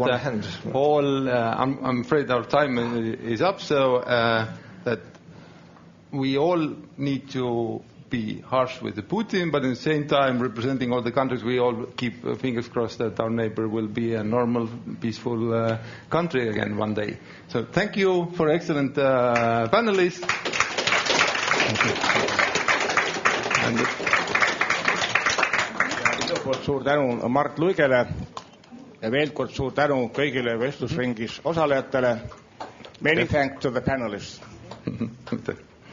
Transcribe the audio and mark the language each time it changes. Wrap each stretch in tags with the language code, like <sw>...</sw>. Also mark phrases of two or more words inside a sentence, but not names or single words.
<en>I'm afraid our time is up, so that we all need to be harsh with Putin, but at the same time, representing all the countries, we all keep fingers crossed that our neighbor will be a normal, peaceful country again one day. So thank you for excellent panelists. Thank you.</en> <et>kord suur tänu Mart Luigele ja veel kord suur tänu kõigile vestlusringis osalejatele.</et> <en>Many thanks to the panelists.</en>